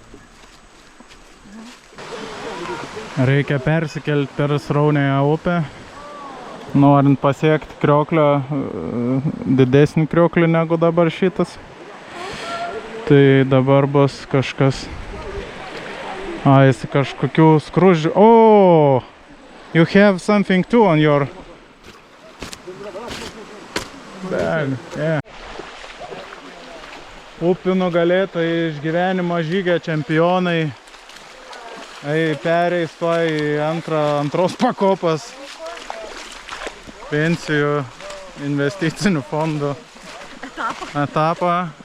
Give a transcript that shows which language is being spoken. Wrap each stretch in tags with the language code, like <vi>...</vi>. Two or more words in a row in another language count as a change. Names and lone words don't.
<lt>Reikia persikelti per sraunėją upę, norint pasiekti krioklio, didesnį krioklį negu dabar šitas. Tai dabar bus kažkas A, jis kažkokių skruzdžių. Oh!</lt> <en>You have something too on your bag. Yeah.</en> <lt>Upių nugalėtojai, išgyvenimo žygio čempionai. Pereis to į antros pakopos pensijų investicinių fondų etapą.</lt>